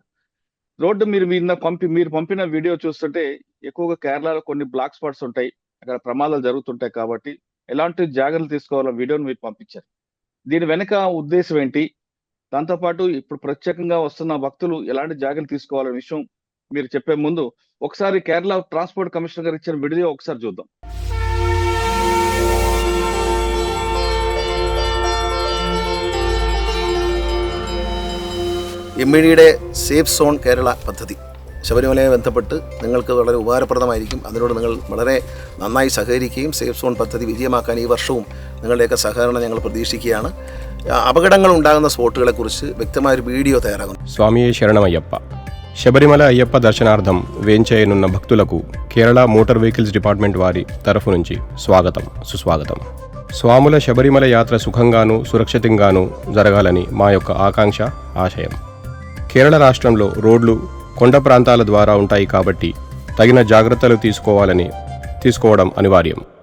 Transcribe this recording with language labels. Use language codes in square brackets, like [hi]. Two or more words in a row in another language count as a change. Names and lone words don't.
[te] రోడ్డు మీరు పంపిన వీడియో చూస్తుంటే ఎక్కువగా కేరళలో కొన్ని [en] black spots [te] ఉంటాయి, అక్కడ ప్రమాదాలు జరుగుతుంటాయి. కాబట్టి ఎలాంటి జాగ్రత్తలు తీసుకోవాలో వీడియోని మీరు పంపించారు. దీని వెనక ఉద్దేశం ఏంటి, దాంతోపాటు ఇప్పుడు ప్రత్యేకంగా వస్తున్న భక్తులు ఎలాంటి జాగ్రత్తలు తీసుకోవాలనే విషయం మీరు చెప్పే ముందు ఒకసారి కేరళ [en] transport commissioner [te] గారు ఇచ్చిన వీడియో ఒకసారి చూద్దాం. [ml] എംഇഡിയുടെ [en] safe zone [ml] കേരള പദ്ധതി ശബരിമലയെ ബന്ധപ്പെട്ട് നിങ്ങൾക്ക് വളരെ ഉപകാരപ്രദമായിരിക്കും. അതിനോട് നിങ്ങൾ വളരെ നന്നായി സഹകരിക്കുകയും [en] safe zone [ml] പദ്ധതി വിജയമാക്കാൻ ഈ വർഷവും നിങ്ങളുടെയൊക്കെ സഹകരണം ഞങ്ങൾ പ്രതീക്ഷിക്കുകയാണ്. അപകടങ്ങൾ ഉണ്ടാകുന്ന സ്പോട്ടുകളെക്കുറിച്ച് വ്യക്തമായൊരു വീഡിയോ തയ്യാറാകുന്നു. [te] స్వామియే శరణమయ్యప్ప. శబరిమల అయ్యప్ప దర్శనార్థం వేంచేయనున్న భక్తులకు కేరళ [en] motor vehicles department [te] వారి తరఫు నుంచి స్వాగతం సుస్వాగతం. స్వాముల శబరిమల యాత్ర సుఖంగాను సురక్షితంగాను జరగాలని మా యొక్క ఆకాంక్ష ఆశయం. కేరళ రాష్ట్రంలో రోడ్లు కొండ ప్రాంతాల ద్వారా ఉంటాయి కాబట్టి తగిన జాగ్రత్తలు తీసుకోవడం అనివార్యం.